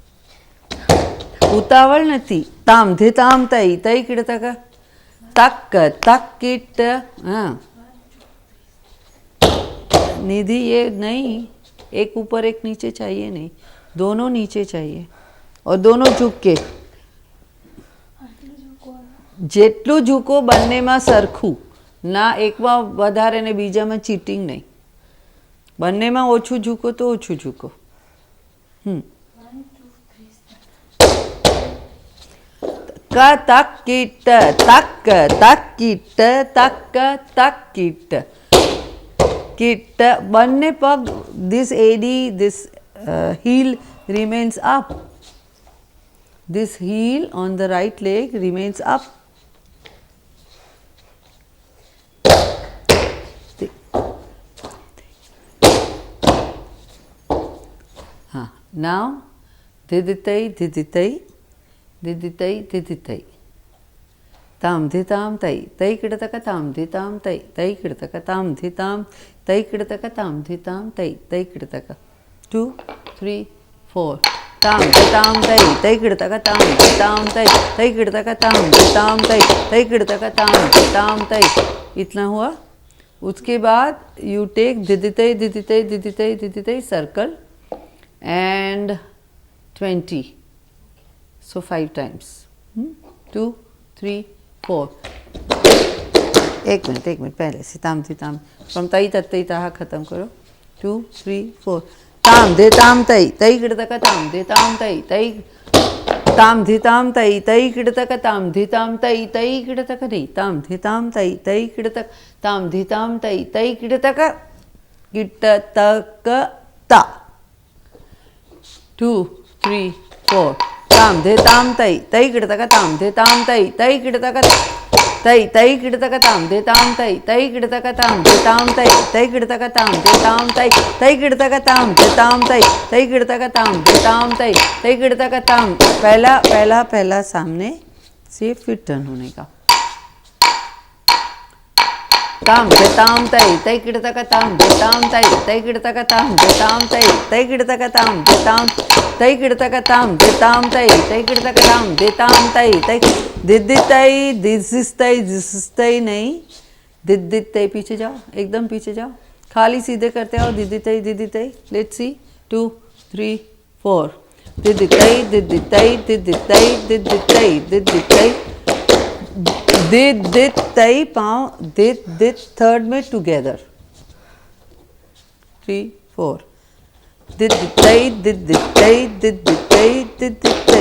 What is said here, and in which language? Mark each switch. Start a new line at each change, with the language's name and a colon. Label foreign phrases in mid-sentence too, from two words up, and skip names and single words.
Hindi: उतावल नहीं, ताम धे ताम तई तई किड़तक तक तक किट। हाँ, निधि ये नहीं, एक ऊपर एक नीचे चाहिए नहीं, दोनों नीचे चाहिए और दोनों झुक के।
Gujarati: જેટલું ઝૂકો બંનેમાં સરખું ના, એકમાં વધારે ને બીજામાં ચીટિંગ નહીં, બંનેમાં ઓછું ઝૂકો તો ઓછું ઝૂકો। ક તક કીટ તક તક કીટ તક તક કીટ કીટ, બંને પગ,
English: this AD, this heel remains up, this heel on the right leg remains up। हाँ, now diditai diditai diditai diditai tam dhitam tai tai kidataka tam dhitam tai tai kidataka tam dhitam tai kidataka tam dhitam tai tai kidataka 2 3 4 tam dhitam tai tai kidataka tam dhitam tai tai kidataka tam dhitam tai tai kidataka tam dhitam tai।
Hindi: इतना हुआ। उसके बाद
English: you take दिदिtai दिदिtai दिदिtai दिदिtai circle and 20, so 5 times,
Hindi: 2 3 4। एक मिनट पहले से ताम थी ताम, फ्रॉम तई तत्तई ताहा खत्म करो। 2 3 4 ताम दे ताम तई तई किड़तक ताम दे ताम तई तई ताम धी ताम तई तई किड़तक ताम धी ताम तई तई किड़तक नहीं, ताम धी ताम तई तई किड़तक ताम धी ताम तई तई किड़तक किड़तक ता। 2 3 4 ताम धे ताम तई तई किड़तक ताम धे ताम तई तई किड़तक तई तई किड़तक ताम धे ताम तई तई किड़तक ताम धे ताम तई तई किड़तक ताम धे ताम तई तई किड़तक ताम धे ताम तई तई किड़तक ताम धे ताम तई तई किड़तक ताम। पहला पहला पहला सामने से फिर टर्न होने का। ताम धे ताम तई तई किड़तक ताम धे ताम तई तई किड़तक ताम धे ताम तई तई किड़तक ताम धे ताम तई किड़तक ताम धे ताम तई तई किड़तक ताम धे ताम तई तई दिदितई दिसितई नहीं, दिदितई पीछे जाओ, एकदम पीछे जाओ, खाली सीधे करते आओ। दिदितई दिदितई,
English: let's see 2 3 4 दिदितई दिदितई दिदितई दिदितई दिदितई दिदितई,
Hindi: पाँव दिद थर्ड में टुगेदर, 3 4 दिदितई दिदितई दिदितई दिदितई।